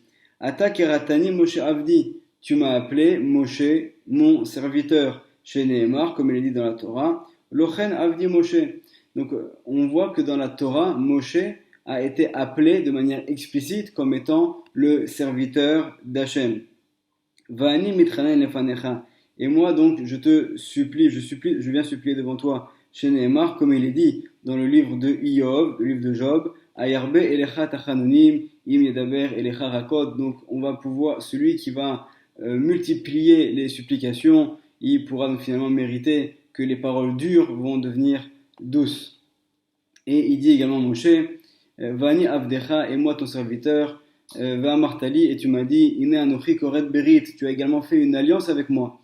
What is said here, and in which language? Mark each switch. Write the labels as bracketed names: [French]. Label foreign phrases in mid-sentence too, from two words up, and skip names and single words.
[Hebrew] אתה קראתני משה עבדי, [French] tu m'as appelé Moshe, mon serviteur, [Hebrew] שנאמר, [French] comme il est dit dans la Torah, [Hebrew] לא כן עבדי משה. [French] Donc on voit que dans la Torah, Moshe a été appelé de manière explicite comme étant le serviteur d'Hachem. [Hebrew] ואני מתחנן לפניך. [French] Et moi donc je viens supplier devant toi, [Hebrew] שנאמר, [French] comme il est dit dans le livre de Iyov, le livre de Job, [Hebrew] הירבה אליך תחנונים, אם ידבר אליך רכות. [French] Donc on va pouvoir, celui qui va multiplier les supplications, il pourra donc finalement mériter que les paroles dures vont devenir douces. Et il dit également Moshe, [Hebrew] ואני עבדך, [French] et moi ton serviteur, [Hebrew] ואמרת לי, [French] et tu m'as dit, [Hebrew] הנה אנוכי כורת ברית, [French] tu as également fait une alliance avec moi.